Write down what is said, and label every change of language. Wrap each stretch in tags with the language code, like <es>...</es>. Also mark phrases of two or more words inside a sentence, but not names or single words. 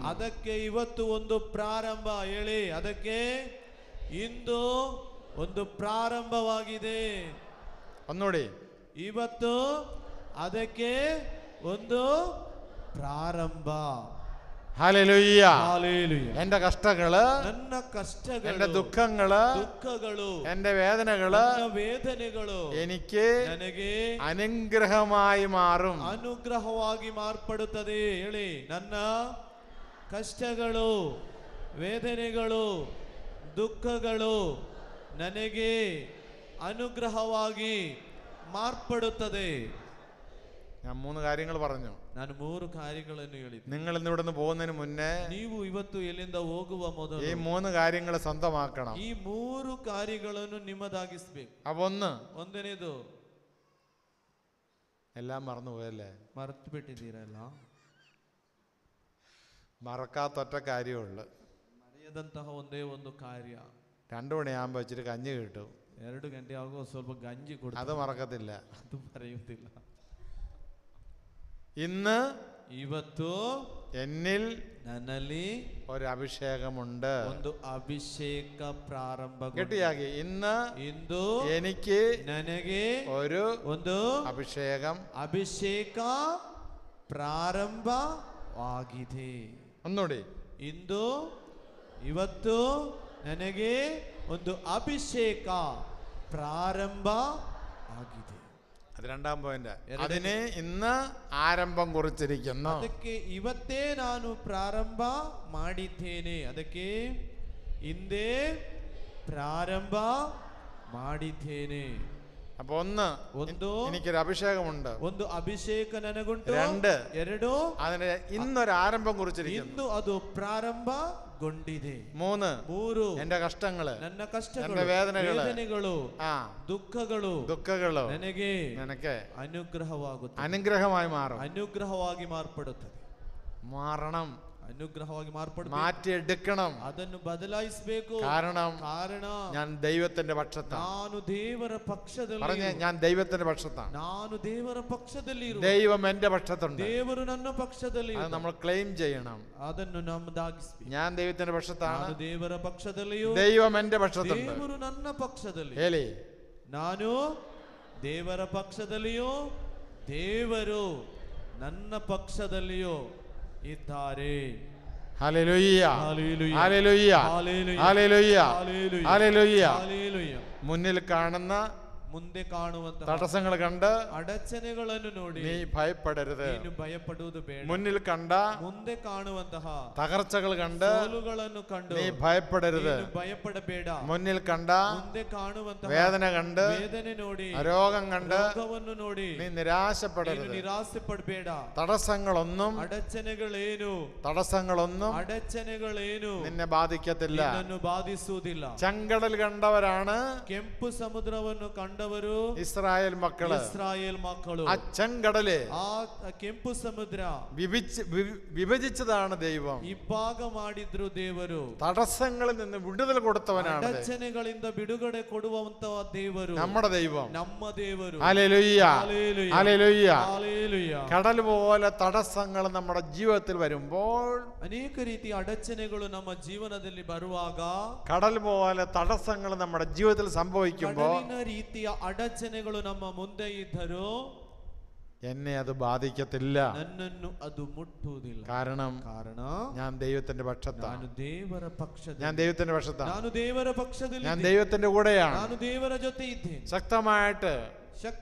<kn>ಅದಕ್ಕೆ ಇವತ್ತು ಒಂದು ಪ್ರಾರಂಭ. ಹೇಳಿ, ಅದಕ್ಕೆ ಇಂದು ಒಂದು ಪ್ರಾರಂಭವಾಗಿದೆ.</kn> <ml>ഒന്നുകൂടി.</ml> <kn>ಇವತ್ತು ಅದಕ್ಕೆ ಒಂದು ಪ್ರಾರಂಭ.</kn> <ml>ഹല്ലേലൂയ.</ml> <kn>Hallelujah.</kn> <ml>എന്റെ കഷ്ടങ്ങള്,</ml> <kn>ನನ್ನ ಕಷ್ಟಗಳು,</kn> <ml>എന്റെ ദുഃഖങ്ങള്, എന്റെ വേദനകള്</ml> <kn>ನನ್ನ ವೇದನೆಗಳು</kn> <ml>എനിക്ക്</ml> <kn>ನನಗೆ</kn> <ml>അനുഗ്രഹമായി മാറും.</ml> <kn>ಅನುಗ್ರಹವಾಗಿ ಮಾರ್ಪಡುತ್ತದೆ. ಹೇಳಿ, ನನ್ನ ಕಷ್ಟಗಳು, ವೇದನೆಗಳು, ದುಃಖಗಳು ನನಗೆ ಅನುಗ್ರಹವಾಗಿ ಮಾರ್ಪಡುತ್ತದೆ.</kn> <ml>ഞാൻ 3 കാര്യങ്ങൾ പറഞ്ഞു.</ml> <kn>ನಾನು 3 ಕಾರ್ಯಗಳನ್ನು ಹೇಳಿದೆ.</kn> <ml>നിങ്ങൾ ഇന്ന് ഇവിടെ നിന്ന് പോകുന്നതിന് മുന്നേ</ml> <kn>ನೀವು ಇವತ್ತು ಎಲ್ಲಿಂದ ಹೋಗುವ ಮೊದಲು</kn> <ml>ഈ 3 കാര്യങ്ങൾ സ്വന്തമാക്കണം.</ml> <kn>ಈ 3 ಕಾರ್ಯಗಳನ್ನು ನಿಮ್ಮದಾಗಿಸಬೇಕು.</kn> <ml>അപ്പൊ ഒന്ന്,</ml> <kn>ಒಂದನೇದು</kn> <ml>എല്ലാം മറന്നുപോയല്ലേ?</ml> <kn>ಮರೆತು ಬಿಟ್ಟಿದ್ದೀರಲ್ಲ.</kn> <ml>മറക്കാത്തൊറ്റ കാര്യമുള്ളു.</ml> <kn>ಮರೆಯದಂತಹ ಒಂದೇ ಒಂದು ಕಾರ್ಯ.</kn> <ml>2 മണിയാകുമ്പോൾ വെച്ചിട്ട് കഞ്ഞി കിട്ടും.</ml> <kn>2 ಗಂಟೆ ಆಗುವ ಸ್ವಲ್ಪ ಗಂಜಿ ಕೊಡ್ತಾರೆ.</kn> <ml>അത് മറക്കത്തില്ല.</ml> <kn>ಅದು ಮರೆಯುತ್ತಿಲ್ಲ.</kn> <ml>ഇന്ന്</ml> <kn>ಇವತ್ತು</kn> <ml>എന്നിൽ</ml> <kn>ನನ್ನಲ್ಲಿ</kn> <ml>ഒരു അഭിഷേകമുണ്ട്.</ml> <kn>ಒಂದು ಅಭಿಷೇಕ ಪ್ರಾರಂಭ.</kn> <ml>ഗട്ടിയാക്കി. ഇന്ന്</ml> <kn>ಇಂದು</kn> <ml>എനിക്ക്</ml> <kn>ನನಗೆ</kn> <ml>ഒരു</ml> <kn>ಒಂದು</kn> <ml>അഭിഷേകം</ml> <kn>ಪ್ರಾರಂಭವಾಗಿದೆ.</kn> <ml>ഒന്നുകൂടി.</ml> <kn>ಇಂದು ಇವತ್ತು ನನಗೆ ಒಂದು ಅಭಿಷೇಕ ಪ್ರಾರಂಭ ಆಗಿದೆ.</kn> <ml>അത് 2ാം പോയിന്റ്. അതിന് ഇന്ന് ആരംഭം കുറിച്ചിരിക്കുന്നു.</ml> <kn>ಅದಕ್ಕೆ ಇವತ್ತೇ ನಾನು ಪ್ರಾರಂಭ ಮಾಡಿದ್ದೇನೆ. ಅದಕ್ಕೆ ಹಿಂದೆ ಪ್ರಾರಂಭ ಮಾಡಿದ್ದೇನೆ.</kn> <ml>അപ്പൊ ഒന്ന്, എനിക്കൊരു അഭിഷേകമുണ്ട്.</ml> <kn>ಒಂದು ಅಭಿಷೇಕ ನನಗುಂಟು.</kn> <ml>2, അതിന് ഇന്നൊരു ആരംഭം കുറിച്ചിരിക്കുന്നു.</ml> <kn>ಇಂದು ಅದು ಪ್ರಾರಂಭಗೊಂಡಿದೆ.</kn> <ml>3, എന്റെ കഷ്ടങ്ങള്,</ml> <kn>ನನ್ನ ಕಷ್ಟಗಳು,</kn> <ml>എന്റെ വേദനകള്, ദുഃഖങ്ങള്</ml> <kn>ನನಗೆ</kn> <ml>അനുഗ്രഹമാകും. അനുഗ്രഹമായി മാറും.</ml> <kn>ಅನುಗ್ರಹವಾಗಿ ಮಾರ್ಪಡುತ್ತದೆ.</kn> <ml>മാറണം.</ml> <kn>ಅನುಗ್ರಹವಾಗಿ ಮಾರ್ಪಡುತ್ತದೆ.</kn> <ml>മാറ്റിയെടുക്കണം.</ml> <kn>ಅದನ್ನು ಬದಲಾಯಿಸಬೇಕು.</kn> <ml>കാരണം ഞാൻ ദൈവത്തിന്റെ പക്ഷത്താണ്.</ml> <kn>ನಾನು ದೇವರ ಪಕ್ಷದಲ್ಲಿ.</kn> <ml>പറഞ്ഞേ, ഞാൻ ദൈവത്തിന്റെ പക്ഷത്താണ്.</ml> <kn>ನಾನು ದೇವರ ಪಕ್ಷದಲ್ಲಿ.</kn> <ml>ദൈവം എന്റെ പക്ഷത്തുണ്ട്.</ml> <kn>ದೇವರು ನನ್ನ ಪಕ್ಷದಲ್ಲಿ.</kn> <ml>അത് നമ്മൾ ക്ലെയിം ചെയ്യണം.</ml> <kn>ಅದನ್ನು ನಮ್ಮದಾಗಿಸಬೇಕು.</kn> <ml>ഞാൻ ദൈവത്തിന്റെ പക്ഷത്താണ്.</ml> <kn>ನಾನು ದೇವರ ಪಕ್ಷದಲ್ಲಿಯೂ</kn> <ml>ദൈവം എന്റെ പക്ഷത്തുണ്ട്.</ml> <kn>ದೇವರು ನನ್ನ ಪಕ್ಷದಲ್ಲಿ. ಹೇಳಿ, ನಾನು ದೇವರ ಪಕ್ಷದಲ್ಲಿಯೂ ದೇವರು ನನ್ನ ಪಕ್ಷದಲ್ಲಿಯೂ ಇದ್ದಾರೆ.</kn> <ml>ഹല്ലേലൂയ ഹല്ലേലൂയ ഹല്ലേലൂയ ഹല്ലേലൂയ ഹല്ലേലൂയ. ഹല്ലേലൂയ. മുന്നിൽ കാണുന്ന</ml> <kn>ಮುಂದೆ ಕಾಣುವಂತಹ</kn> <ml>തടസ്സങ്ങൾ കണ്ട്</ml> <kn>ಅಡಚಣೆಗಳನ್ನು ನೋಡಿ</kn> <ml>നീ ഭയപ്പെടരുത്.</ml> <kn>ನೀನು ಭಯಪಡುವುದು ಬೇಡ.</kn> <ml>മുന്നിൽ കണ്ട</ml> <kn>ಮುಂದೆ ಕಾಣುವಂತಹ</kn> <ml>തകർച്ചകൾ കണ്ട്</ml> <kn>ಸೋಲುಗಳನ್ನು ಕಂಡು</kn> <ml>നീ ഭയപ്പെടരുത്.</ml> <kn>ನೀನು ಭಯಪಡಬೇಡ.</kn> <ml>മുന്നിൽ കണ്ട</ml> <kn>ಮುಂದೆ ಕಾಣುವಂತಹ</kn> <ml>വേദന കണ്ട്,</ml> <kn>ವೇದನೆ ನೋಡಿ,</kn> <ml>രോഗം കണ്ട്</ml> <kn>ರೋಗವನ್ನು ನೋಡಿ</kn> <ml>നീ</ml> <kn>ನೀನು</kn> <ml>നിരാശപ്പെടരുത്.</ml> <kn>ನಿರಾಸೆ ಪಡಬೇಡ.</kn> <ml>തടസ്സങ്ങളൊന്നും</ml> <kn>ಅಡಚಣೆಗಳೇನು</kn> <ml>നിന്നെ ബാധിക്കത്തില്ല.</ml> <kn>ನಿನ್ನನ್ನು ಬಾಧಿಸುವುದಿಲ್ಲ.</kn> <ml>ചെങ്കടൽ കണ്ടവരാണ്</ml> <kn>ಕೆಂಪು ಸಮುದ್ರವನ್ನು ಕಂಡವರು</kn> <ml>ഇസ്രായേൽ മക്കള്.</ml> <kn>ಇಸ್ರಾಯೇಲ್ ಮಕ್ಕಳು.</kn> <ml>ആ ചെങ്കടല്,</ml> <kn>ಆ ಕೆಂಪು ಸಮುದ್ರ</kn> <ml>വിഭജിച്ചതാണ് ദൈവം.</ml> <kn>ಇಬ್ಬಾಗ ಮಾಡಿದ್ರು ದೇವರು.</kn> <ml>തടസ്സങ്ങളിൽ നിന്ന് വിടുതൽ കൊടുത്തവനാണ്.</ml> <kn>ಅಡಚಣೆಗಳಿಂದ ಬಿಡುಗಡೆ ಕೊಡುವಂತಹ ದೇವರು</kn> <ml>നമ്മുടെ ദൈവം.</ml> <kn>ನಮ್ಮ ದೇವರು.</kn> <ml>ഹല്ലേലൂയ ഹല്ലേലൂയ ഹല്ലേലൂയ. ഹല്ലേലൂയ. കടൽ പോലെ തടസ്സങ്ങൾ നമ്മുടെ ജീവിതത്തിൽ വരുമ്പോൾ,</ml> <kn>ಅನೇಕ ರೀತಿಯ ಅಡಚಣೆಗಳು ನಮ್ಮ ಜೀವನದಲ್ಲಿ ಬರುವಾಗ,</kn> <ml>കടൽ പോലെ തടസ്സങ്ങൾ നമ്മുടെ ജീവിതത്തിൽ സംഭവിക്കുമ്പോൾ,</ml> <kn>ಕಡಲಿನ ರೀತಿಯ ಅಡಚಣೆಗಳು ನಮ್ಮ ಮುಂದೆ ಇದ್ದರೂ</kn> <ml>എന്നെ അത് ബാധിക്കത്തില്ല.</ml> <kn>ನನ್ನನ್ನು ಅದು ಮುಟ್ಟುವುದಿಲ್ಲ.</kn> <ml>കാരണ ഞാൻ ദൈവത്തിന്റെ പക്ഷത്താണ്.</ml> <kn>ನಾನು ದೇವರ ಪಕ್ಷದಲ್ಲಿ.</kn> <ml>ഞാൻ ദൈവത്തിന്റെ പക്ഷത്താണ്.</ml> <kn>ನಾನು ದೇವರ ಪಕ್ಷದಲ್ಲಿ.</kn> <ml>ഞാൻ ദൈവത്തിന്റെ കൂടെയാണ്.</ml> <kn>ನಾನು ದೇವರ ಜೊತೆ ಇದ್ದೇನೆ.</kn> <ml>ശക്തമായിട്ട്</ml>